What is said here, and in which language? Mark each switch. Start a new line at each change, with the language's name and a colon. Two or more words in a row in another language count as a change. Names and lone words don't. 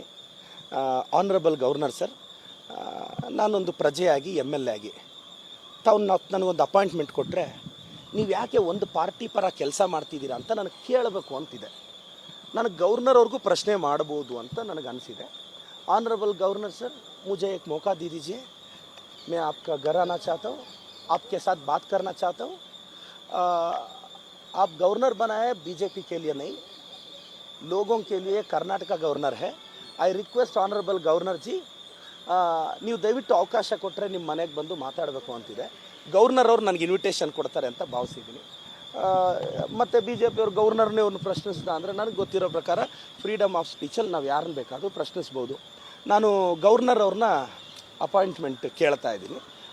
English: honourable governor sir,
Kannada: ನಾನೊಂದು ಪ್ರಜೆಯಾಗಿ MLA ಆಗಿ ತಾವು ನನಗೊಂದು ಅಪಾಯಿಂಟ್ಮೆಂಟ್ ಕೊಟ್ಟರೆ ನೀವು ಯಾಕೆ ಒಂದು ಪಾರ್ಟಿ ಪರ ಕೆಲಸ ಮಾಡ್ತಿದ್ದೀರಾ ಅಂತ ನನಗೆ ಕೇಳಬೇಕು ಅಂತಿದೆ. ನನಗೆ ಗವರ್ನರ್ ಅವ್ರಿಗೂ ಪ್ರಶ್ನೆ ಮಾಡ್ಬೋದು ಅಂತ ನನಗೆ ಅನಿಸಿದೆ.
English: honourable governor sir,
Hindi: मुझे एक मौका दे दीजिए, मैं आपका घर आना चाहता हूँ, आपके साथ बात करना चाहता हूँ। आप गवर्नर बनाए बीजेपी के लिए नहीं, लोगों के लिए कर्नाटक गवर्नर है।
English: I request honourable governor ji,
Kannada: ನೀವು ದಯವಿಟ್ಟು ಅವಕಾಶ ಕೊಟ್ಟರೆ ನಿಮ್ಮ ಮನೆಗೆ ಬಂದು ಮಾತಾಡಬೇಕು ಅಂತಿದೆ. ಗವರ್ನರ್ ಅವ್ರು ನನಗೆ ಇನ್ವಿಟೇಷನ್ ಕೊಡ್ತಾರೆ ಅಂತ ಭಾವಿಸಿದ್ದೀನಿ. ಮತ್ತು BJP ಅವ್ರು ಗವರ್ನರ್ನೇ ಒಂದು ಪ್ರಶ್ನಿಸಿದ ಅಂದರೆ ನನಗೆ ಗೊತ್ತಿರೋ ಪ್ರಕಾರ
English: freedom of speechಲ್ಲಿ
Kannada: ನಾವು ಯಾರನ್ನು ಬೇಕಾದರೂ ಪ್ರಶ್ನಿಸ್ಬೋದು. ನಾನು ಗವರ್ನರ್ ಅವ್ರನ್ನ ಅಪಾಯಿಂಟ್ಮೆಂಟ್ ಕೇಳ್ತಾ ಇದ್ದೀನಿ.